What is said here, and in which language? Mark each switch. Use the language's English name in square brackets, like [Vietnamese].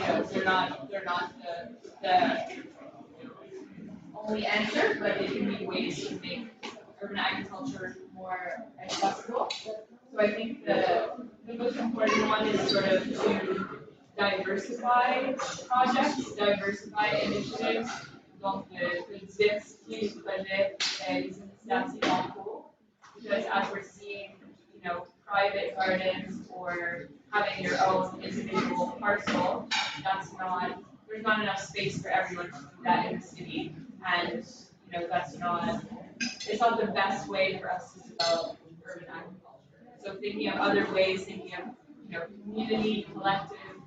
[English] They're not the only answer, but they can be ways to make urban agriculture more accessible. So I think the most important one is sort of to diversify projects, diversify initiatives. [French] Donc, de diversifier les projets, les initiatives en cours. [English] Because as we're seeing, private gardens or having your own individual parcel, there's not enough space for everyone to do that in the city. And, it's not the best way for us to develop urban agriculture. So thinking of other ways, thinking of, community, collective